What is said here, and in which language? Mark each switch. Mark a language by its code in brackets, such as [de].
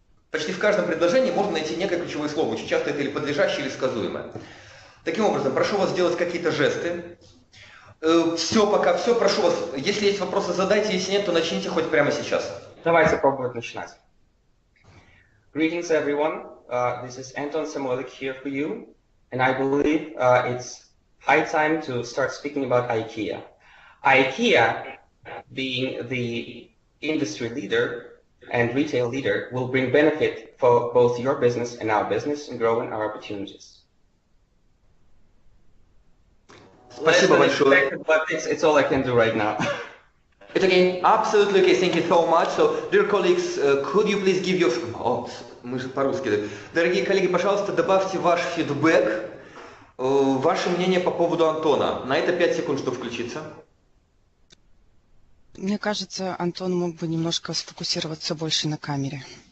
[ru] Почти в каждом предложении можно найти некое ключевое слово, очень часто это или подлежащее, или сказуемое. Таким образом, прошу вас сделать какие-то жесты. Все, пока все, прошу вас, если есть вопросы, задайте, если нет, то начните хоть прямо сейчас. Давайте пробовать начинать. [en] Greetings, everyone. This is Anton Samolik here for you, and I believe it's high time to start speaking about Ikea. Ikea, being the industry leader and retail leader, will bring benefit for both your business and our business in growing our opportunities. [ru] Спасибо большое. [en] But it's all I can do right now. It's okay, absolutely okay, thank you so much. So, dear colleagues, could you please give your... [ru] мы же по-русски. Дорогие коллеги, пожалуйста, добавьте ваш фидбэк, ваше мнение по поводу Антона. На это 5 секунд, чтобы включиться. Мне кажется, Антон мог бы немножко сфокусироваться больше на камере.